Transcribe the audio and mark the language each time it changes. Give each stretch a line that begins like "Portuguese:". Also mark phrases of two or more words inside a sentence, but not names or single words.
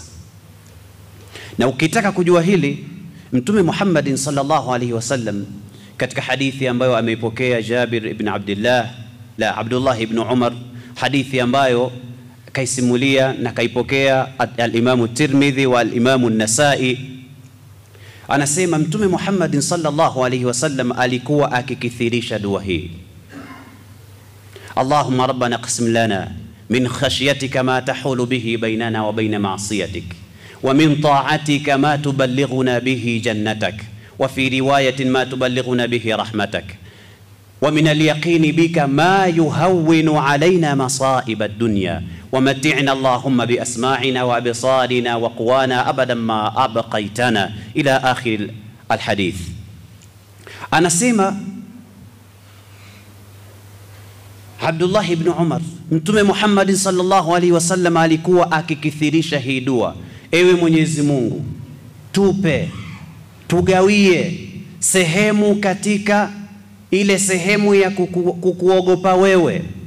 Swahili: Na ukitaka kujua hili, Mtume Muhammadin
Arabic: صلى الله عليه وسلم
Swahili: katika hadithi ambayo ameipokea Jabir ibn Abdullah ibn Umar, hadithi ambayo kaisimulia na kaipokea al-Imam Tirmidhi wa al-Imam Nasai, anasema Mtume Muhammadin
Arabic: صلى الله عليه وسلم
Swahili: alikuwa akikithirisha dua hii:
Arabic: اللهم ربنا اقسم لنا من خشيتك ما تحول به بيننا وبين معصيتك ومن طاعتك ما تبلغنا به جنتك وفي رواية ما تبلغنا به رحمتك ومن اليقين بك ما يهون علينا مصائب الدنيا ومتعنا اللهم بأسماعنا وأبصارنا وقوانا أبدا ما أبقيتنا إلى آخر الحديث.
Swahili: anasema Abdullah ibn Umar, Mtume Muhammad
Arabic: صلى الله عليه وسلم
Swahili: alikuwa akikithirisha hii dua: ewe Mwenyezi Mungu, tugawie sehemu katika ile sehemu ya kukuogopa wewe.